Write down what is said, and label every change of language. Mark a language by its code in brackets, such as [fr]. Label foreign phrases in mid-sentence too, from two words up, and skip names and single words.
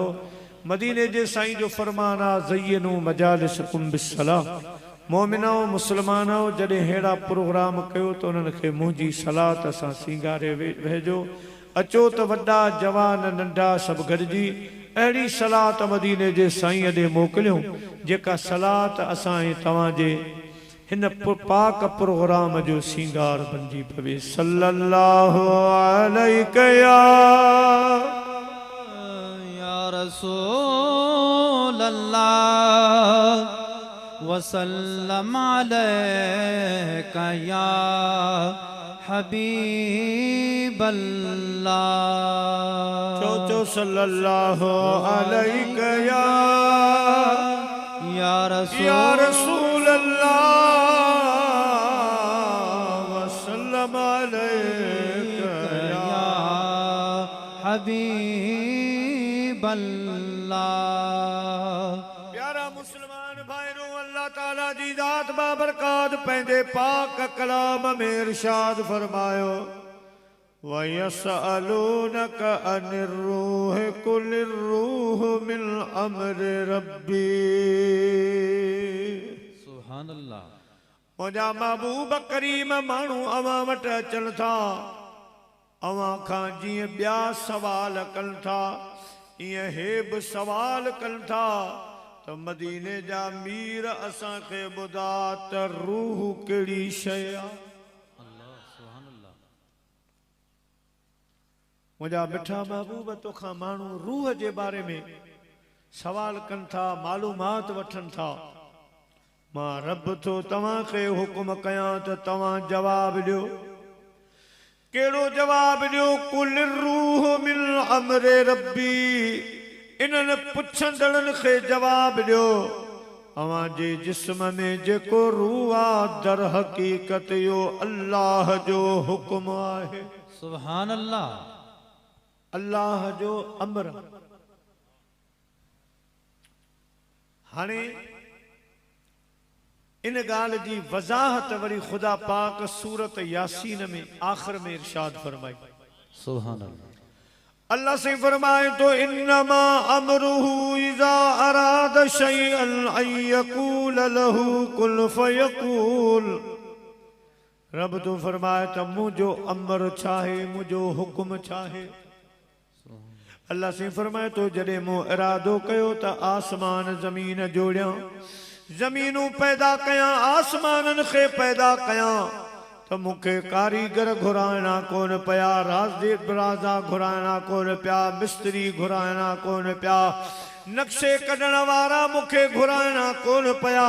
[sd] मदीने जे साईं जो फरमान आ [ar] زينوا مجالسكم بالصلاة, [sd] मोमिनो मुसलमानो जॾहिं अहिड़ा प्रोग्राम कयो त उन्हनि खे मुंहिंजी सलात सां सींगारे वेझो। अचो त वॾा जवान नंढा सभु गॾिजी अहिड़ी सलात मदीने जे साईं ॾे मोकिलियो जेका सलात असां तव्हां जे हिन पाक प्रोग्राम जो सिंगार बणिजी पवे। [ar] صلى الله عليه يا رسول الله وسلم عليك يا حبيب الله. चो صلى الله عليه या رسول الله وسلم عليك يا حبيب الله. [sd] प्यारा मुसलमान भाईरो, अल्लाह ताला जी जात बाबरकात पंहिंजे पाक कलाम में इरशाद फरमायो [ar] ويسألونك عن الروح قل الروح من أمر ربي. سبحان الله. [sd] मुंहिंजा महबूब करीम माण्हू अवां वटि अचनि था, अवां खां जीअं ॿिया सवाल कनि था ईअं हे बि सवाल कनि था त मदीने जा मीर असांखे ॿुधा त रूह कहिड़ी शइ आहे। मुझा मिठा महबूब तोखां माण्हू रूह जे बारे में सवाल कनि था, मालूमात वठनि था। मां रब थो तव्हांखे हुकुम कयां त तव्हां जवाब ॾियो। कहिड़ो जवाब ॾियो? [ar] قل روح من أمر ربي. [sd] इन्हनि पुछंदड़नि खे जवाब ॾियो अवां जे जिस्म में जेको रूह आहे दर हक़ीक़त इहो अल्लाह जो हुकुम आहे। [ar] سبحان الله. [sd] अल्लाह जो अमर। हाणे इन ॻाल्हि जी वज़ाहत वरी खुदा पाक सूरत यासीन में आखिर में इरशाद फरमाई। [ar] سبحان الله. [sd] अल्लाह से फरमाए तो [ar] إنما أمره إذا أراد شيئا أن يقول له قل فيقول. [sd] रब तो फरमाए त मुझो अमर छाहे, मुझो हुकुम छाहे। अल्लाह से फरमाए तो जॾहिं मूं इरादो कयो त आसमान ज़मीन जोड़ियां, ज़मीनूं पैदा कयां, आसमाननि खे पैदा कयां त मूंखे कारीगर घुराइणा कोन पिया, राजा घुराइणा कोन पिया, मिस्त्री घुराइणा कोन पिया, नक्शे कढण वारा मूंखे घुराइणा कोन पिया।